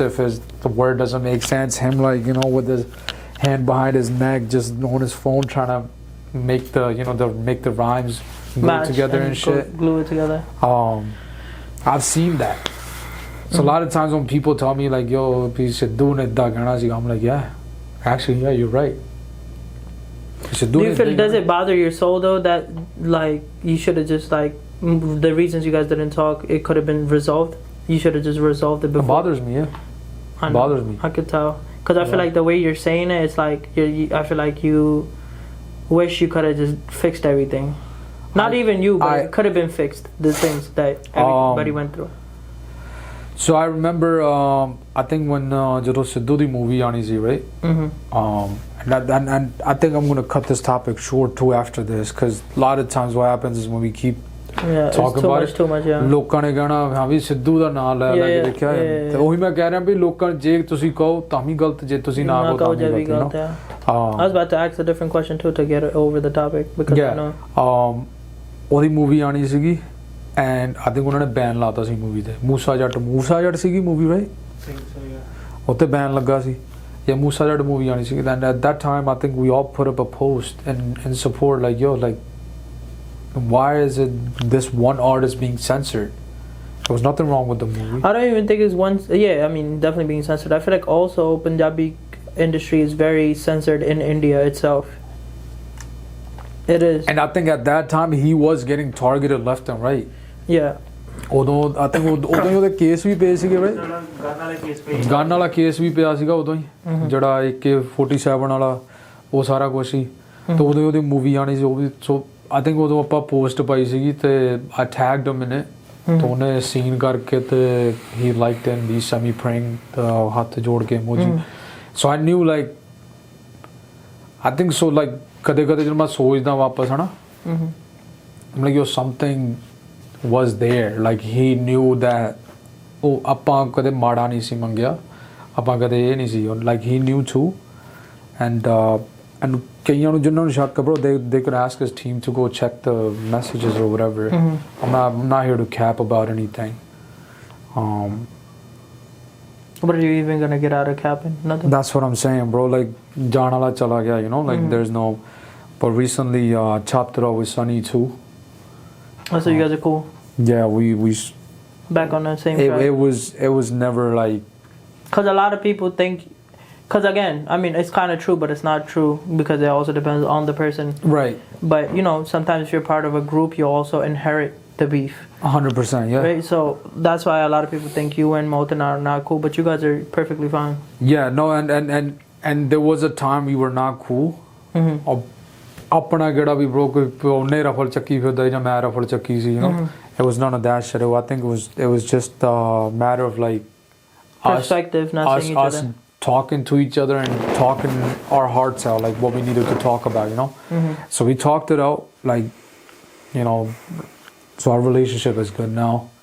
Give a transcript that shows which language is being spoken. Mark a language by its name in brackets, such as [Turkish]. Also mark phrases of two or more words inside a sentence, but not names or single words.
[English] If the word doesn't make sense, him like with his hand behind his neck, just on his phone, trying to make the rhymes go together and shit. Glue it together. I've seen that. So a lot of times when people tell me like, "Yo, [Punjabi] ਸਿੱਧੂ ਨੇ ਦਾ ਗਾਣਾ ਸੀ," [English] I'm like, "Yeah, actually, yeah, you're right." Do you feel, does it bother your soul though that like you should have just like the reasons you guys didn't talk, it could have been resolved? You should have just resolved it before. It bothers me, yeah. It bothers me. I could tell because I feel like the way you're saying it, it's like I feel like you wish you could have just fixed everything. Not even you, but it could have been fixed. The things that everybody went through. So I remember, I think when [Punjabi] ਜਦੋਂ ਸਿੱਧੂ ਦੀ ਮੂਵੀ ਆਣੀ ਸੀ, [English] right? And I think I'm going to cut this topic short too after this, because a lot of times what happens is when we keep talking about it, too much, yeah. [Punjabi] ਲੋਕਾਂ ਨੇ ਕਹਿਣਾ ਹਾਂ ਵੀ ਸਿੱਧੂ ਦਾ ਨਾਮ ਲੈ ਕੇ ਦੇਖਿਆ ਤੇ ਉਹੀ ਮੈਂ ਕਹਿ ਰਿਹਾ ਵੀ ਲੋਕਾਂ ਜੇ ਤੁਸੀਂ ਕਹੋ ਤਾਂ ਵੀ ਗਲਤ, ਜੇ ਤੁਸੀਂ ਨਾ ਕਹੋ ਤਾਂ ਵੀ ਗਲਤ, [English] I was about to ask a different question too to get over the topic because I know [Punjabi] ਉਹਦੀ ਮੂਵੀ ਆਣੀ ਸੀਗੀ [English] and I think [Punjabi] ਉਹਨਾਂ ਨੇ ਬੈਨ ਲਾਤਾ ਸੀ ਮੂਵੀ ਤੇ ਮੂਸਾ ਜੱਟ ਸੀਗੀ ਮੂਵੀ, ਰਾਈਟ? ਉੱਤੇ ਬੈਨ ਲੱਗਾ ਸੀ ਜਾਂ ਮੂਸਾ ਜੱਟ ਮੂਵੀ ਆਣੀ ਸੀਗੀ [English] and at that time I think we all put up a post in support like, yo, like why is it this one artist being censored? There was nothing wrong with the movie. I don't even think it's one. Yeah, I mean, definitely being censored. I feel like also Punjabi industry is very censored in India itself. It is. And I think at that time he was getting targeted left and right. Yeah. [Punjabi] ਉਦੋਂ [English] I think [Punjabi] ਉਦੋਂ ਉਹਦੇ ਕੇਸ ਵੀ ਪਏ ਸੀਗੇ, right? ਗਨ ਵਾਲਾ ਕੇਸ ਵੀ ਪਿਆ ਸੀਗਾ ਉਦੋਂ ਹੀ, ਜਿਹੜਾ AK-47 ਵਾਲਾ ਉਹ ਸਾਰਾ ਕੁਝ ਸੀ ਤੇ ਉਦੋਂ ਉਹਦੀ ਮੂਵੀ ਆਣੀ ਸੀ ਉਹ ਵੀ. ਸੋ [English] I think [Punjabi] ਉਦੋਂ ਆਪਾਂ ਪੋਸਟ ਪਾਈ ਸੀਗੀ ਤੇ [English] I tagged him in it. [Punjabi] ਤੇ ਉਹਨੇ ਸੀਨ ਕਰਕੇ ਤੇ [English] he liked it and he sent me praying [Punjabi] ਹੱਥ ਜੋੜ ਕੇ [English] emoji. So I knew like I think so like [Punjabi] ਕਦੇ ਜਦੋਂ ਮੈਂ ਸੋਚਦਾ ਵਾਪਸ ਹਨਾ, [English] I'm like, yo, something was there, like he knew that [Punjabi] ਉਹ ਆਪਾਂ ਕਦੇ ਮਾੜਾ ਨਹੀਂ ਸੀ ਮੰਗਿਆ, ਆਪਾਂ ਕਦੇ ਇਹ ਨਹੀਂ ਸੀ, [English] like he knew too. [Punjabi] And ਕਈਆਂ ਨੂੰ ਜਿਨ੍ਹਾਂ ਨੂੰ ਸ਼ੱਕ, [English] bro, they could ask his team to go check the messages or whatever. I'm not here to cap about anything. What are you even gonna get out of capping? Nothing. That's what I'm saying, bro. [Punjabi] Like ਜਾਣ ਵਾਲਾ ਚਲਾ ਗਿਆ, [English] you know, like there's no. But recently chopped it off with Sunny too. Oh, so you guys are cool. Yeah, we back on the same track. It was never like, because a lot of people think, because again, I mean, it's kind of true, but it's not true because it also depends on the person. Right. But you know, sometimes if you're part of a group, you also inherit the beef. 100%, yeah. Right. So that's why a lot of people think you and Moten are not cool, but you guys are perfectly fine. Yeah. No. And there was a time we were not cool. [Punjabi] ਆਪਣਾ ਕਿਹੜਾ ਵੀ bro ਕੋਈ ਉਹਨੇ ਰਫਲ ਚੱਕੀ ਫਿਰਦਾ ਜਾਂ ਮੈਂ ਰਫਲ ਚੱਕੀ ਸੀ, [English] you know. It was none of that shit. I think it was just a matter of like perspective, not seeing each other. Talking to each other and talking our hearts out, like what we needed to talk about, you know. So we talked it out, like, you know, so our relationship is good now.